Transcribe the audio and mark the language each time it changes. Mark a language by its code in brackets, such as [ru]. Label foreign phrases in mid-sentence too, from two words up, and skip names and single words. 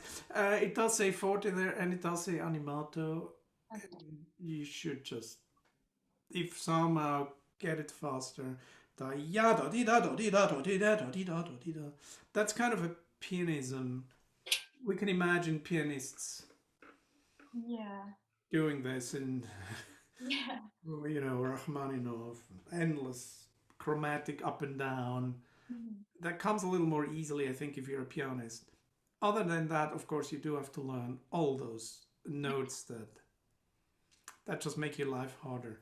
[en] It does say forte there, and it does say animato. okay. You should just, if somehow, get it faster. Da ya da di da di da di da di da di da. That's kind of a pianism. We can imagine pianists Yeah. doing this in, Yeah. you know, Rachmaninoff, endless chromatic up and down. Mhm. That comes a little more easily, I think, if you're a pianist. Other than that, of course, you do have to learn all those notes that just make your life harder.